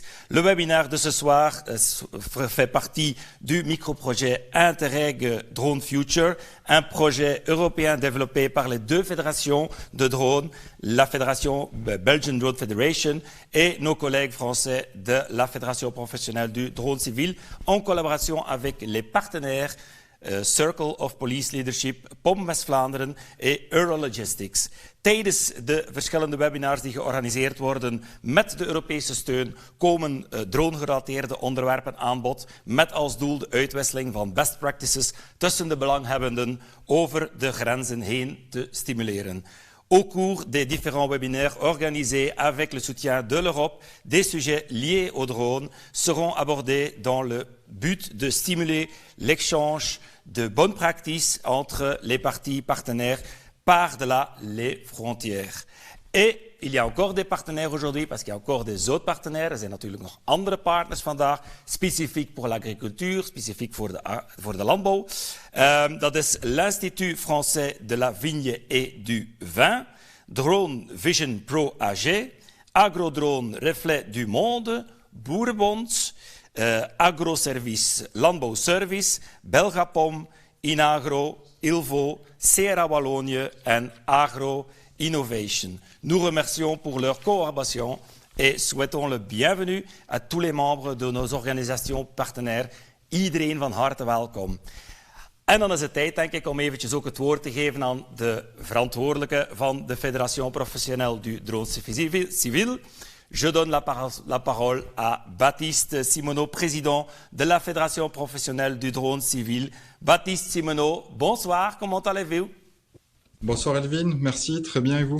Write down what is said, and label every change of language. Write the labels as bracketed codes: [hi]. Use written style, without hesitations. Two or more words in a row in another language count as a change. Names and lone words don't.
[fr] Le webinaire de ce soir fait partie du microprojet Interreg Drone Future, un projet européen développé par les 2 fédérations de drones, la Fédération Belgian Drone Federation et nos collègues français de la Fédération professionnelle du drone civil, en collaboration avec les partenaires Circle of Police Leadership, [nl] POM West-Vlaanderen en Eurologistics. Tijdens de verschillende webinars die georganiseerd worden met de Europese steun komen drone-gerelateerde onderwerpen aan bod met als doel de uitwisseling van [en] best practices [nl] tussen de belanghebbenden over de grenzen heen te stimuleren. [fr] Au cours des différents webinaires organisés avec le soutien de l'Europe, des sujets liés aux drones seront abordés dans le but de stimuler l'échange de bonnes pratiques entre les parties partenaires par-delà les frontières. Et il y a encore des partenaires aujourd'hui, parce qu'il y a encore des autres partenaires. [nl] Er zijn natuurlijk nog andere partners vandaag, specifiek voor l'agricultuur, specifiek voor de landbouw. Dat is l'Institut Français de la Vigne et du Vin, Drone Vision Pro AG, Agrodrone Reflet du Monde, Boerenbond, Agroservice Landbouwservice, Belgapom, Inagro, Ilvo, Sierra Wallonie en Agro Innovation. [fr] Nous remercions pour leur collaboration et souhaitons le bienvenue à tous les membres de nos organisations partenaires. [nl] Iedereen van harte welkom. En dan is het tijd, denk ik, om eventjes ook het woord te geven aan de verantwoordelijke van de Fédération Professionnelle du Drone Civil. [fr] Je donne la parole à Baptiste Simoneau, président de la Fédération Professionnelle du Drone Civil. Baptiste Simoneau, bonsoir, comment allez-vous? Bonsoir Elvin, merci, très bien et vous?